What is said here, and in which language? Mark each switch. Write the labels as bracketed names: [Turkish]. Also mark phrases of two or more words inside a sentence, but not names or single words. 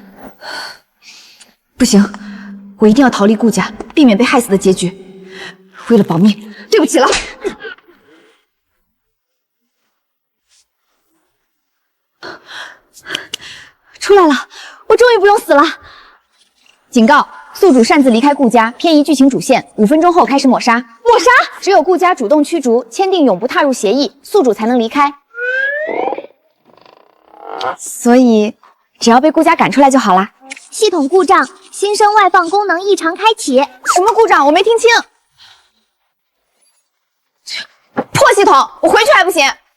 [Chinese] 不行，我一定要逃离顾家，避免被害死的结局。为了保命，对不起了。出来了，我终于不用死了。警告：宿主擅自离开顾家，偏移剧情主线，5 分鐘後開始抹殺。抹殺！只有顧家主動驅逐，簽訂永不踏入協議，宿主才能離開。所以，只要被顧家趕出來就好啦。系統故障，新生外放功能異常開啟。什麼故障？我沒聽清。破系統，我回去還不行？